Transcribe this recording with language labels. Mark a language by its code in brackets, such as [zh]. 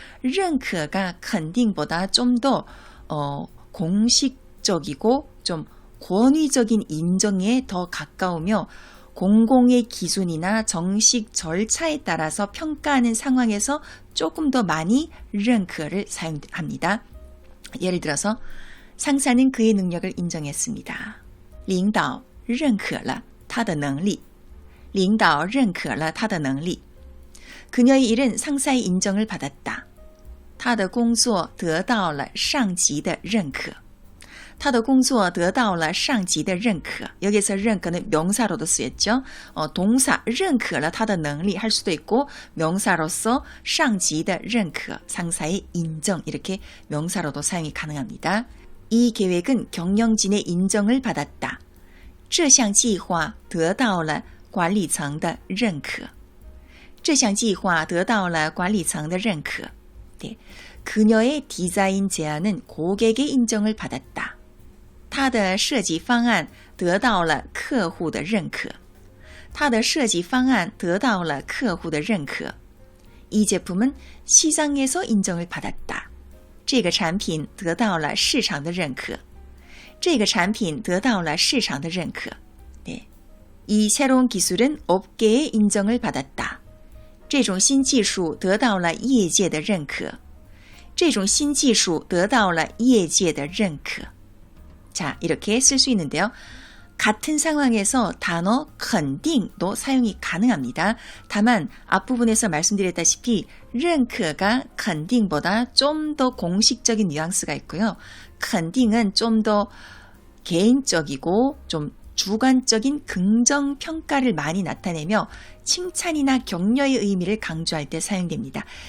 [ko] 认可가 肯定보다 좀 더 공식적이고 좀 권위적인 인정에 더 가까우며 공공의 기준이나 정식 절차에 따라서 평가하는 상황에서 조금 더 많이 认可를 사용합니다. 예를 들어서 상사는 그의 능력을 인정했습니다. [zh] 领导认可了他的能力.领导认可了他的能力. [ko] 그녀의 일은 상사의 인정을 받았다. [zh] 他的工作得到了上级的认可. 他的工作得到了上级的认可. [ko] 여기서 认可는 명사로도 쓰였죠. 동사 [zh] 认可了他的能力 [ko] 할 수도 있고 명사로서 [zh] 上级的认可, [ko] 상사의 인정 이렇게 명사로도 사용이 가능합니다. 이 계획은 경영진의 인정을 받았다. [zh] 这项计划得到了管理层的认可. 这项计划得到了管理层的认可. [ko] 네. 그녀의 디자인 제안은 고객의 인정을 받았다. [zh] 他的设计方案得到了客户的认可. 他的设计方案得到了客户的认可. [ko] 이 제품은 시장에서 인정을 받았다. [zh] 这个产品得到了市场的认可.这个产品得到了市场的认可. [ko] 네. 이 새로운 기술은 업계의 인정을 받았다. [zh] 这种新技术得到了业界的认可.这种新技术得到了业界的认可. [ko] 자, 이렇게 쓸 수 있는데요. 같은 상황에서 단어 肯定도 사용이 가능합니다. 다만 앞부분에서 말씀드렸다시피 认可가 肯定보다 좀 더 공식적인 뉘앙스가 있고요. 肯定은 좀 더 개인적이고 좀 주관적인 긍정 평가를 많이 나타내며 칭찬이나 격려의 의미를 강조할 때 사용됩니다.